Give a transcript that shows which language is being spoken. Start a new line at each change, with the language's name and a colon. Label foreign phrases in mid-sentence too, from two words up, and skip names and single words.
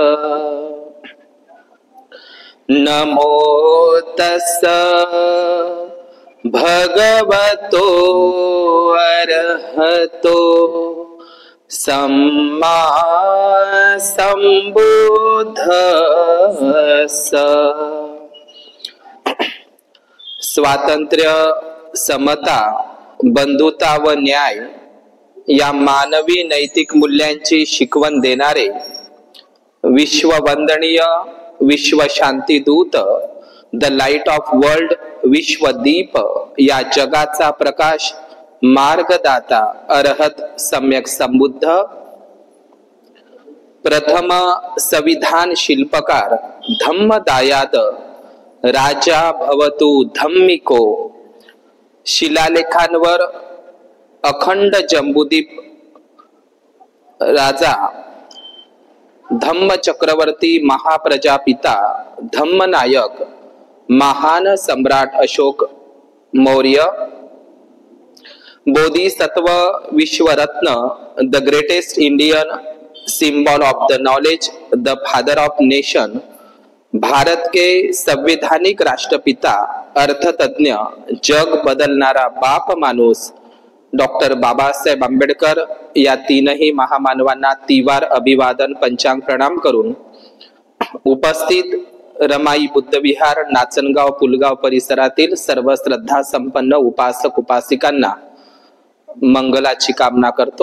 Pali: नमो तस्स भगवतो अरहतो सम्मा सम्बुद्धस्स।
Marathi: स्वातंत्र्य, समता, बंधुता व न्याय या मानवी नैतिक मूल्यांची शिकवण देणारे विश्ववंदनीय विश्व शांती दूत,
English: the light of world,
Marathi: विश्वदीप या जगाचा प्रकाश मार्गदाता अरहत सम्यक संबुद्ध, प्रथम संविधान शिल्पकार धम्मदायाद
Pali: राजा भवतु धम्मिको,
Marathi: शिलालेखांवर अखंड जंबूदीप राजा, धम्म चक्रवर्ती महाप्रजापिता, धम्मनायक, महान सम्राट अशोक मौर्य, बोधिसत्व विश्वरत्न,
English: the greatest Indian symbol of the knowledge, the father of nation,
Hindi: भारत के संवैधानिक राष्ट्रपिता,
Marathi: अर्थतज्ञ, जग बदलणारा बाप माणूस डॉक्टर बाबासाहेब आंबेडकर या तीनही महामानवांना तिवार अभिवादन पंचांग प्रणाम करून उपस्थित रमाई बुद्धविहार, नाचनगाव, पुलगाव परिसरातील सर्व श्रद्धा संपन्न उपासक उपासिकांना मंगलाची कामना करतो।